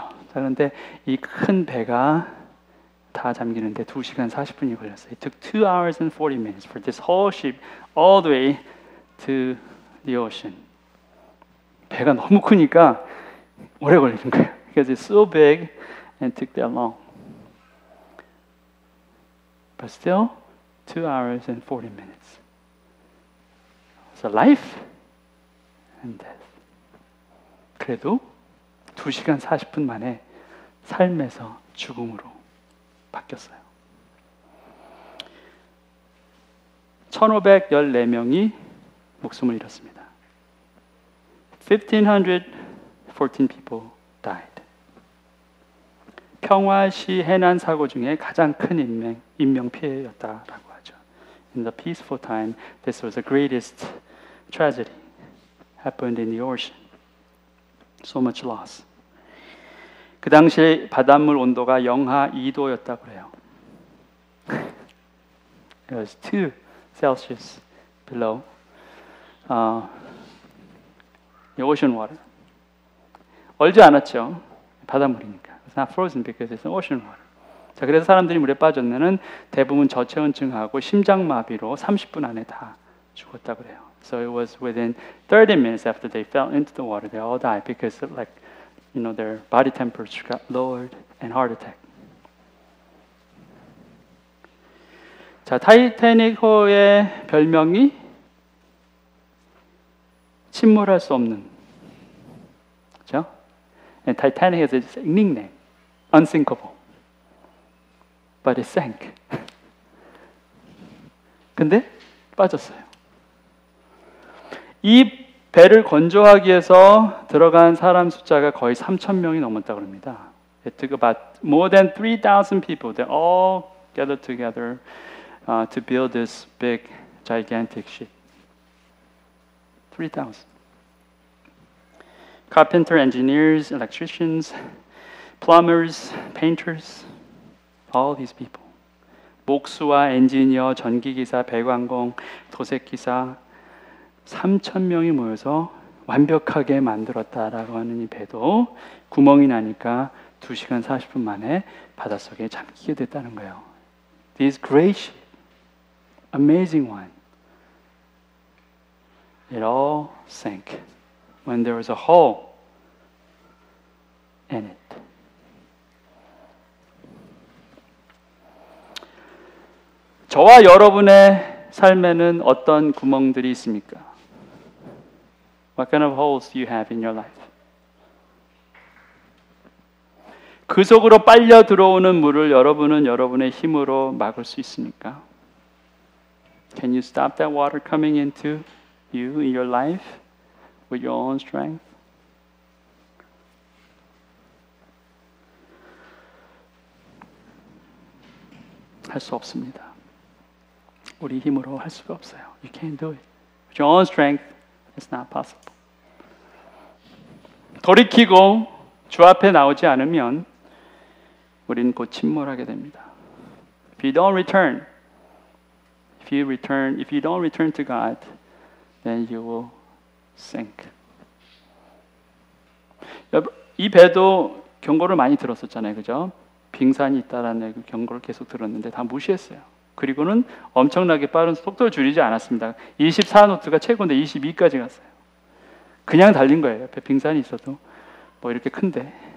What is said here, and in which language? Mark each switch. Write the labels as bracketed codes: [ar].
[ko] 자, 그런데 이 큰 배가 다 잠기는데 2시간 40분이 걸렸어요. [en] It took 2 hours and 40 minutes for this whole ship all the way to the ocean. [ko] 배가 너무 크니까 오래 걸리는 거예요. [en] Because it's so big and took that long. But still, 2 hours and 40 minutes. So life and death. [ko] 그래도 2시간 40분 만에 삶에서 죽음으로 바뀌었어요. 1,514명이 목숨을 잃었습니다. [en] 1,514 people died. [ko] 평화시 해난 사고 중에 가장 큰 인명 피해였다라고 하죠. [en] In the peaceful time, this was the greatest tragedy happened in the ocean. So much loss. [ko] 그 당시 바닷물 온도가 영하 2도였다고 그래요. [en] It was 2 Celsius below the ocean water. [ko] 얼지 않았죠. 바닷물이니까. [en] It's not frozen because it's ocean water. [ko] 자, 그래서 사람들이 물에 빠졌는 대부분 저체온증하고 심장마비로 30분 안에 다 죽었다고 그래요. [en] So it was within 30 minutes after they fell into the water, they all died because their body temperature got lowered and heart attack. [ko] 자, 타이타닉호의 별명이 침몰할 수 없는, 그렇죠? [en] And Titanic has a nickname, unsinkable, but it sank. [ko] 근데 빠졌어요. 이 배를 건조하기 위해서 들어간 사람 숫자가 거의 3,000명이 넘었다고 합니다. [en] It took about more than 3,000 people. They all gathered together to build this big, gigantic ship. 3,000. Carpenter, engineers, electricians, plumbers, painters, all these people. [ko] 목수와 엔지니어, 전기기사, 배관공, 도색기사 3,000명이 모여서 완벽하게 만들었다라고 하는 이 배도 구멍이 나니까 2시간 40분 만에 바닷속에 잠기게 됐다는 거예요. [en] This great ship, amazing one, it all sank when there was a hole in it. [ko] 저와 여러분의 삶에는 어떤 구멍들이 있습니까? [en] What kind of holes do you have in your life? [ko] 그 속으로 빨려 들어오는 물을 여러분은 여러분의 힘으로 막을 수 있습니까? [en] Can you stop that water coming into you in your life with your own strength? [ko] 할 수 없습니다. 우리 힘으로 할 수가 없어요. [en] You can't do it. With your own strength, it's not possible. [ko] 돌이키고 주 앞에 나오지 않으면 우리는 곧 침몰하게 됩니다. [en] If you don't return, if you don't return to God, then you will sink. [ko] 이 배도 경고를 많이 들었었잖아요, 그죠? 빙산이 있다라는 그 경고를 계속 들었는데 다 무시했어요. 그리고는 엄청나게 빠른 속도를 줄이지 않았습니다. 24노트가 최고인데 22까지 갔어요. 그냥 달린 거예요. 옆에 빙산이 있어도 뭐 이렇게 큰데.